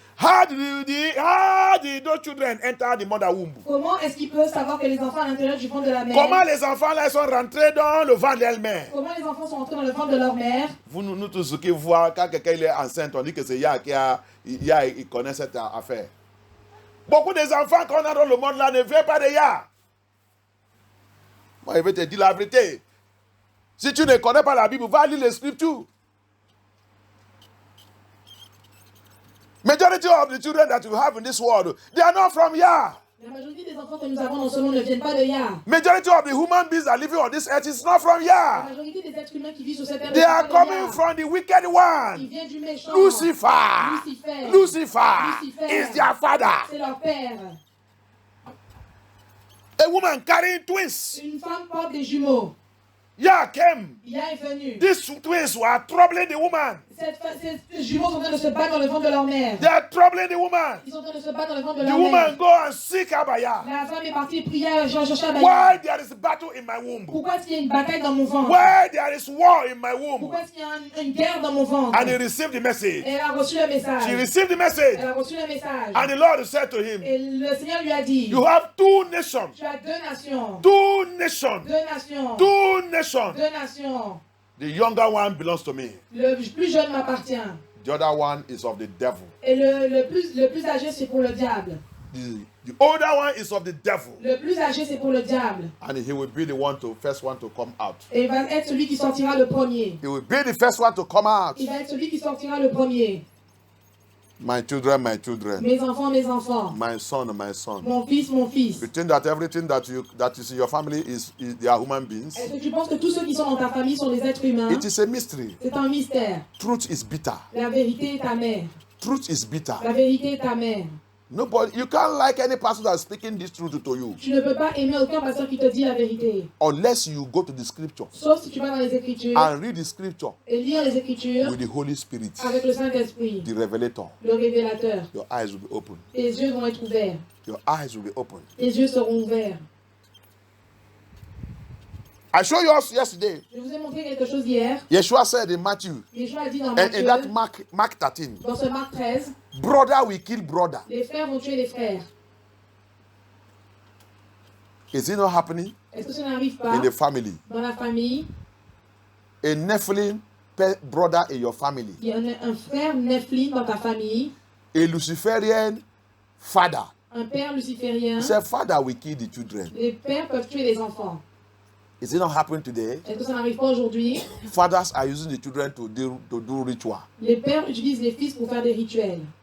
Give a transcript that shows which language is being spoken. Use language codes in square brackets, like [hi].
[en] How did those children enter the mother womb? [fr] Comment est-ce qu'il peut savoir que les enfants à l'intérieur du ventre de la mère, Comment les enfants là sont rentrés dans le ventre d'elle-même? comment les enfants sont entrés dans le ventre de leur mère? Vous nous tous qui voient quand quelqu'un il est enceinte, on dit que c'est Yah il connaît cette affaire. Beaucoup des enfants qu'on a dans le monde là ne viennent pas de Yah. Moi, je vais te dire la vérité. Si tu ne connais pas la Bible, va lire les Scriptures. [en] Majority of the children that you have in this world, they are not from Yah. [fr] La majorité des enfants que nous avons dans ce monde ne viennent pas de Yah. [en] Majority of the human beings that living on this earth is not from [fr] La [en] Yah. [fr] majorité des êtres humains qui vivent sur cette terre ne [en] They [fr] sont [en] are [fr] pas de [en] coming [fr] Yah. [en] from the wicked [fr] Ils [en] one. [fr] viennent du méchant. [en] Lucifer. Lucifer is their father. [fr] C'est leur père. [en] A woman carrying twins. [fr] Une femme porte des jumeaux. [en] Yah came. [fr] Yah est venu. [en] These twins were troubling the woman. [fr] Ces jumeaux sont en train de se battre dans le ventre de leur mère. [en] They are troubling the woman. [fr] Ils sont en train de se battre dans le ventre de [en] The [fr] leur [en] woman [fr] mère. [en] go and seek Abaya. [fr] La femme est partie prier à chercher Abaya. [en] Why there is battle in my womb? [fr] Pourquoi est-ce qu'il y a une bataille dans mon ventre? [en] Why there is war in my womb? [fr] Pourquoi est-ce qu'il y a une guerre dans mon ventre? [en] And he received the message. [fr] Et elle a reçu le message. [en] She received the message. [fr] Elle a reçu le message. [en] And the Lord said to him, [fr] Et le Seigneur lui a dit, [en] you have two nations. [fr] tu as deux nations. [en] Two nations. [fr] Deux nations. [en] Two nations. [fr] Deux nations. [en] The younger one belongs to me. [fr] Le plus jeune m'appartient. [en] The other one is of the devil. [fr] Et le plus âgé, c'est pour le diable. [en] The older one is of the devil. [fr] Le plus âgé, c'est pour le diable. [en] And he will be the first one to come out. [fr] Et il va être celui qui sortira le premier. [en] He will be the first one to come out. [fr] Il va être celui qui sortira le premier. [en] My children, my children. [fr] Mes enfants, mes enfants. [en] My son, my son. [fr] Mon fils, mon fils. [en] You think that everything that is in your family they are human beings? [fr] Est-ce que tu penses que tous ceux qui sont dans ta famille sont des êtres humains? [en] It is a mystery. [fr] C'est un mystère. [en] Truth is bitter. [fr] La vérité est amère. [en] Truth is bitter. [fr] La vérité est amère. [en] Nobody, you can't like any pastor that's speaking this truth to you [fr] Tu ne peux pas aimer aucun pasteur qui te dit la vérité. [en] unless you go to the scripture [fr] Sauf si tu vas dans les Écritures [en] and read the scripture [fr] et lire les Écritures [en] with the Holy Spirit, [fr] avec le Saint-Esprit, [en] the revelator. [fr] le révélateur. [en] Your eyes will be open. [fr] Tes yeux vont être ouverts. [en] Your eyes will be open. [fr] Tes yeux seront ouverts. [en] I showed you us yesterday. [fr] Je vous ai montré quelque chose hier. [en] Yeshua said in Matthew, [fr] Yeshua a dit dans [en] and [fr] Matthieu, [en] in that Mark 13, [fr] dans ce Marc 13, [en] brother will kill brother. [fr] les frères vont tuer les frères. [en] Is it not happening [fr] Est-ce que ça n'arrive pas [en] in the family? [fr] dans la famille? [en] A Nephilim brother in your family. [fr] Il y a un frère Nephilim dans ta famille, [en] A Luciferian father. [fr] un père luciférien. [en] He said, father will kill the children. [fr] Les pères peuvent tuer les enfants. [en] Is it not happening today? [fr] Est-ce que ça n'arrive pas aujourd'hui? [en] Fathers are using the children to do ritual [fr] Les pères utilisent les fils pour faire des rituels.